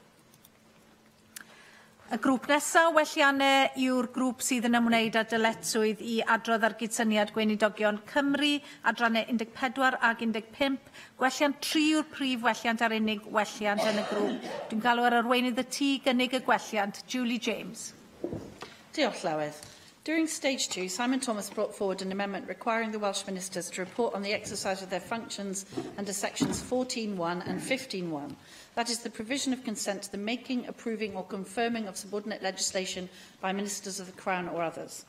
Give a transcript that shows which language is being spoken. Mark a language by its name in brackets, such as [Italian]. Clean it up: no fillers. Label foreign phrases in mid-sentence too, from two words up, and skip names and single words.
[Welsh] Y grŵp nesaf welliannau yw'r grŵp sydd yn ymwneud â dyletswydd I adrodd ar gydsyniad Gweinidogion Cymru, adrannau 14 ac 15. Gwelliant 3 yw'r prif welliant a'r unig welliant yn y grŵp. Dwi'n galw ar arweinydd y tŷ gynnig y gwelliant, Julie James. Diolch, Llywydd. [English] During Stage 2, Simon Thomas brought forward an amendment requiring the Welsh Ministers to report on the exercise of their functions under Sections 14(1) and 15(1). That is, the provision of consent to the making, approving or confirming of subordinate legislation by Ministers of the Crown or others.